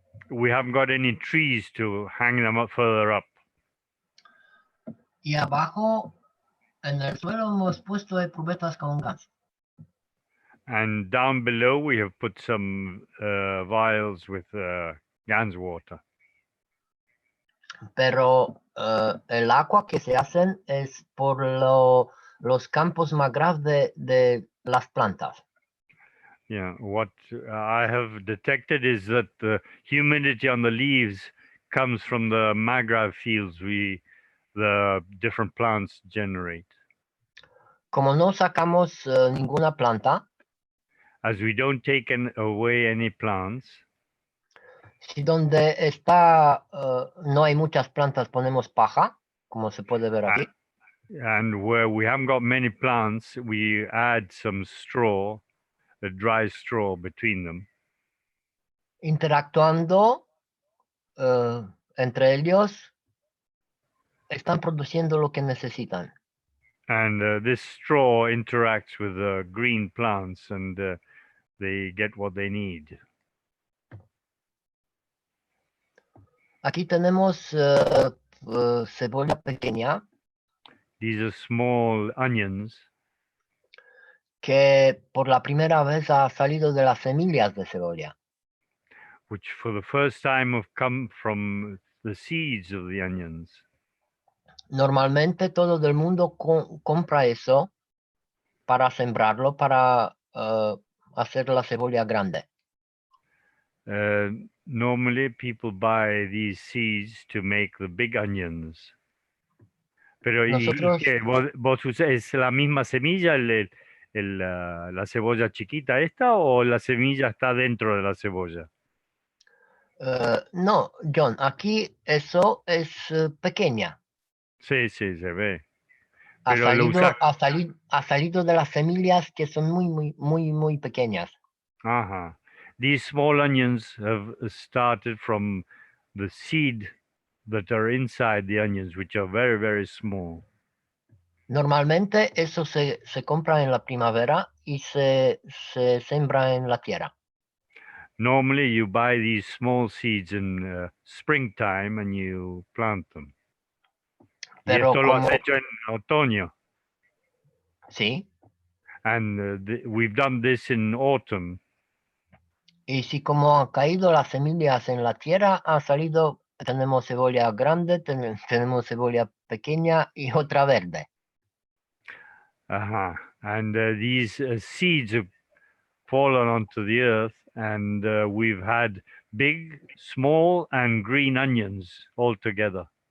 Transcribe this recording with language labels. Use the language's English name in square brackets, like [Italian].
[English] We haven't got any trees to hang them up further up. [Spanish] Y abajo, en el suelo, hemos puesto cubetas con gas. [English] And down below, we have put some vials with Gans water. [Spanish] Pero el agua que se hacen es por los campos McGrath de las plantas. [English] Yeah, what I have detected is that the humidity on the leaves comes from the McGrath fields the different plants generate. [Spanish] Como no sacamos ninguna planta, [English] As we don't take away any plants, [Spanish] si donde está no hay muchas plantas ponemos paja, como se puede ver aquí. [English] and where we haven't got many plants, we add some straw, a dry straw between them. [Spanish] Interactuando entre ellos, están produciendo lo que necesitan. [English] And this straw interacts with the green plants and they get what they need. [Spanish] Aquí tenemos cebolla pequeña [English] These are small onions [Spanish] que por la primera vez ha salido de las semillas de cebolla. [English] which for the first time have come from the seeds of the onions. [Spanish] Normalmente todo el mundo compra eso para sembrarlo, para hacer la cebolla grande. [English] Normally people buy these seeds to make the big onions. [Spanish] Pero Nosotros- ¿y qué? ¿Vos es la misma semilla, la cebolla chiquita esta, o la semilla está dentro de la cebolla? No, John, aquí eso es pequeña. Sí, sí, se ve. Ha Pero lo ha salido de las semillas que son muy pequeñas. Uh-huh. [English] These small onions have started from the seed that are inside the onions, which are very, very small. [Spanish] Normalmente eso se compra en la primavera y se sembra en la tierra. [English] Normally, you buy these small seeds in springtime and you plant them. [Spanish] Y Pero esto lo has como- hecho en otoño. Sí, [English] And we've done this in autumn. [Spanish] y si como han caído las semillas en la tierra, ha salido, tenemos cebolla grande, tenemos cebolla pequeña y otra verde. Uh-huh. [English] And these seeds have fallen onto the earth, and we've had big, small, and green onions all together.